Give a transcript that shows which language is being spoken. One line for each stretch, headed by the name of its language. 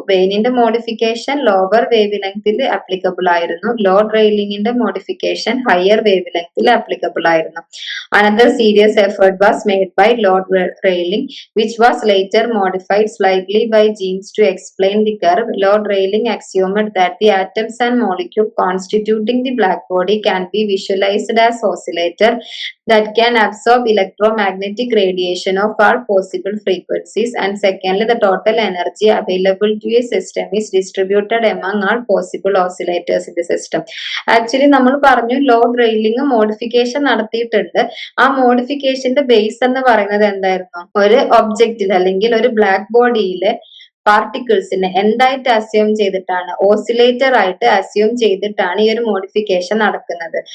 Malayalam: വെയിനിന്റെ modification lower wave ലെങ്തിൽ applicable ആയിരുന്നു, Lord റെയിലിംഗിന്റെ modification higher wave ലെങ്തിൽ applicable ആയിരുന്നു.
English: Another serious effort was made by Lord railing which was later modified slightly by Jeans to explain the curve. Lord Rayleigh axiomed that the atoms and molecules constituting the black body can be visualized as oscillator that can absorb electromagnetic radiation of all possible frequencies, and secondly the total energy available to a system is distributed among all possible oscillators in the system.
Malayalam: Actually നമ്മൾ പറഞ്ഞു Lord railing modification നടത്തിയിട്ടുണ്ട്. ആ മോഡിഫിക്കേഷന്റെ base എന്ന് പറയുന്നത് എന്തായിരുന്നു? ഒരു ഒബ്ജക്റ്റിൽ അല്ലെങ്കിൽ ഒരു ബ്ലാക്ക് ബോഡിയിലെ പാർട്ടിക്കിൾസിനെ എന്തായിട്ട് അസ്യൂം ചെയ്തിട്ടാണ്? ഓസിലേറ്റർ ആയിട്ട് അസ്യൂം ചെയ്തിട്ടാണ് ഈ ഒരു മോഡിഫിക്കേഷൻ നടക്കുന്നത്.